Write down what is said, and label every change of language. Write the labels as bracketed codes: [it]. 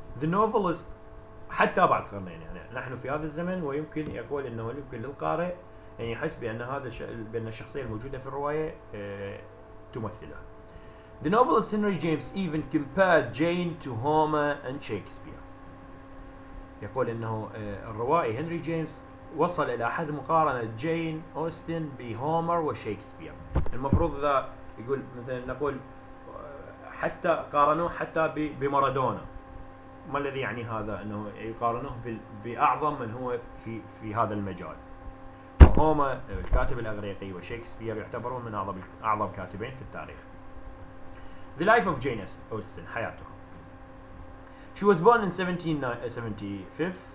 [en] The novelist [ar] حتى بعد قرنين يعني نحن في هذا الزمن ويمكن يقول انه يمكن للقارئ ان يحس بان بان الشخصيه الموجوده في الروايه تمثلها. [en] The novelist Henry James even compared Jane to Homer and Shakespeare. [ar] يقول انه الروائي هنري جيمس وصل الى حد مقارنه جين أوستن بهومر وشيكسبير. المفروض اذا يقول مثلا نقول حتى قارنوه حتى بمارادونا. ما الذي يعني هذا؟ انه يقارنوه باعظم من هو في هذا المجال. هوما الكاتب الاغريقي وشيكسبير يعتبرون من اعظم كاتبين في التاريخ. [en] The life of Jane Austen حياته. She was born in 1775.